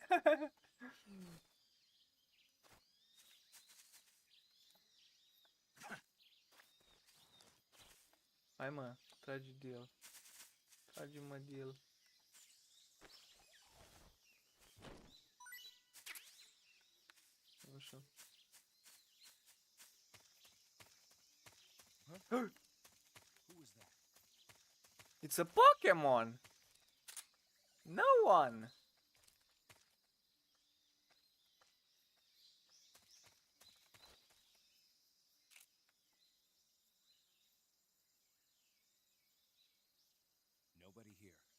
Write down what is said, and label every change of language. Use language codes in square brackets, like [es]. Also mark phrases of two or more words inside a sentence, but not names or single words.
[ro] Hai mă, trage DELL. Trage-mă DELL. Așa. [en] It's a Pokemon! No one! Nobody here.